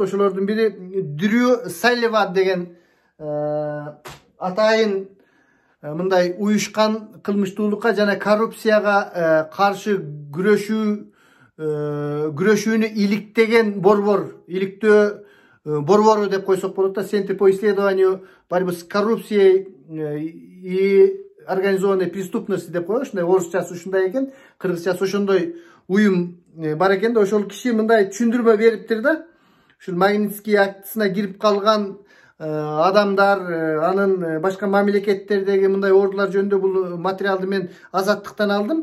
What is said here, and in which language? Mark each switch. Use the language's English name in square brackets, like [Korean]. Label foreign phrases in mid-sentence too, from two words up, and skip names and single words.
[Kyrgyz] Ошолордун бири Дрю Салливан деген атайын мындай уюшкан кылмыштуулукка жана коррупцияга каршы күрөшүүнү иликтеген борбор, иликтөө борбору деп койсок болот да, [Russian] Центр по исследованию борьбы с коррупцией и организованной преступности [Kyrgyz] деп коет. Ушундай орусчасы ушундай экен, кыргызчасы ошондой уюм бар экен да. Ошол киши мындай түшүндүрмө бериптир да. Ушул Магнитский актысына кирип калган адамдар, анын башка мамлекеттердеги мындай ордулар жөнүндө бул материалды мен Азаттыктан алдым.